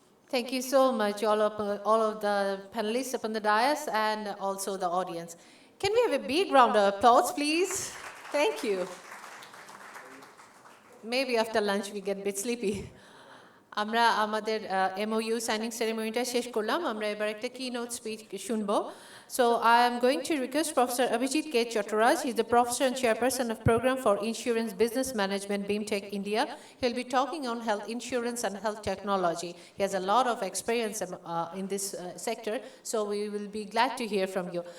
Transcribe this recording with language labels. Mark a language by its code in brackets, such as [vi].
[en] Thank you so much, all of the panelists up on the dais and also the audience. Can we have a big round of applause, please? Thank you. Maybe after lunch we get a bit sleepy. [bn] আমরা আমাদের MOU signing ceremony-টা শেষ করলাম। আমরা এবার একটা keynote speech শুনবো। [en] So I am going to request Professor Abhijit K. Chattaraj. He's the Professor and Chairperson of Program for Insurance Business Management, BIMTech, India. He'll be talking on health insurance and health technology. He has a lot of experience in this sector, so we will be glad to hear from you.